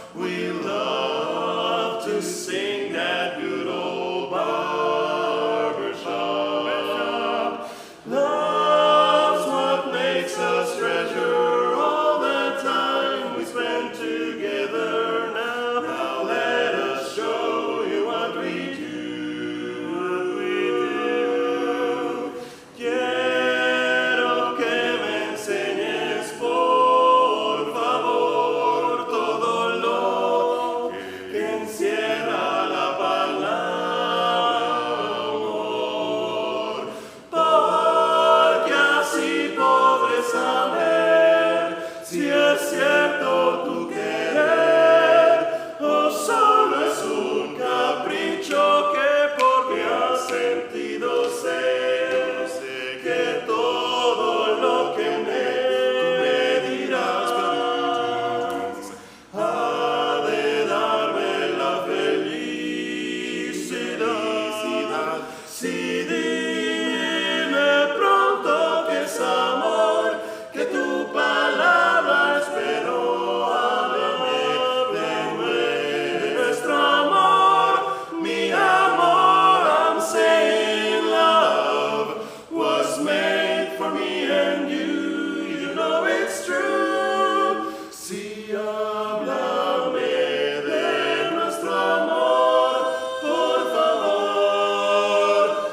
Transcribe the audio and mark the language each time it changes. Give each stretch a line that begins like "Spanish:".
English: We love to sing that good old barbershop. Love's what makes us treasure all the time we spend together. Now let us show you what we do.
Spanish: Quiero que me enseñes, por favor, todo lo que encierra la palabra amor, porque así podré saber si es cierto tu querer o solo es un capricho que porque has sentido sé que todo lo que tú me dirás ha de darme la felicidad. Si dime pronto que es amor, que tu palabra espero. Háblame de nuestro amor, mi amor.
English: I'm saying love was made for me and you. You know it's true.
Spanish: Si háblame de nuestro amor, por favor.